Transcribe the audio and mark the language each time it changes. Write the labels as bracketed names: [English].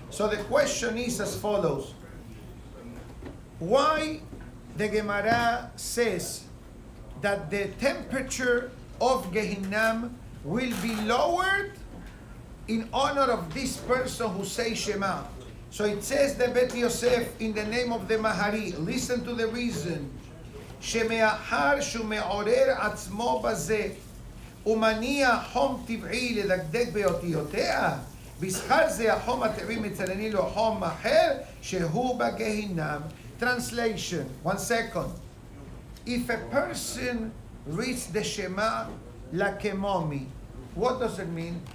[English] So the question is as follows. Why the Gemara says that the temperature of Gehinnom will be lowered in honor of this person who says Shema? So it says the Bet Yosef in the name of the Mahari. Listen to the reason. [Hebrew] שמאחר שהוא מעורר עצמו בזה ומניע חום טבעי לדקדק באותיותיה, בשכר זה החום הטבעי מצלני לו חום אחר שהוא בגיהינום. [English] Translation, 1 second. If a person reads the Shema lakemomi, what does it mean?